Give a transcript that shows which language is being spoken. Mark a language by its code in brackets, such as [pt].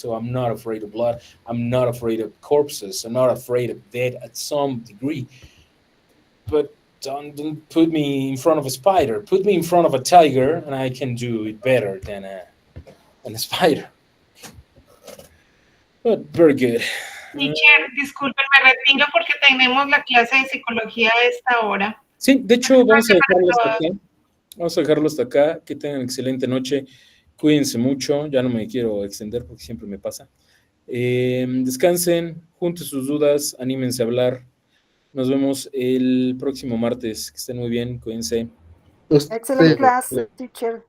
[en] So I'm not afraid of blood. I'm not afraid of corpses. I'm not afraid of death at some degree. But don't put me in front of a spider. Put me in front of a tiger, and I can do it better than a spider. But very good. [es] Teacher, disculpe, me retiro porque tenemos la clase de psicología a esta hora. Sí, de hecho, vamos a dejarlo hasta Para acá. Vamos a dejarlo hasta acá. Que tengan excelente noche. Cuídense mucho. Ya no me quiero extender porque siempre me pasa. Descansen, junten sus dudas, anímense a hablar. Nos vemos el próximo martes. Que estén muy bien. Cuídense. [en] Excellent class, teacher.